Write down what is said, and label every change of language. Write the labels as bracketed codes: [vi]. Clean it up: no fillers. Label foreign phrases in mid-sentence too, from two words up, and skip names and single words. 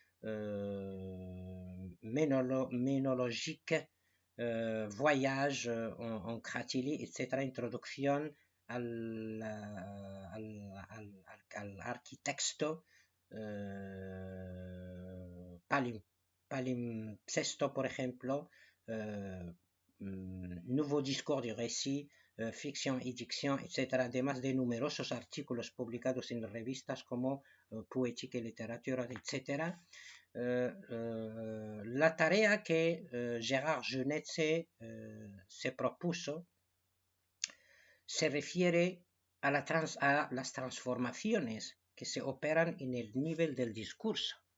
[es] Ménologique, Voyage en Cratyllie, etc., introducción al arquitecto, palimpsesto, por ejemplo, Nouveau discours du récit, ficción y dicción, etc., además de numerosos artículos publicados en revistas como Poética y Literatura, etc. La tarea que Gérard Genette se propuso se refiere a las transformaciones que se operan en el nivel del discurso.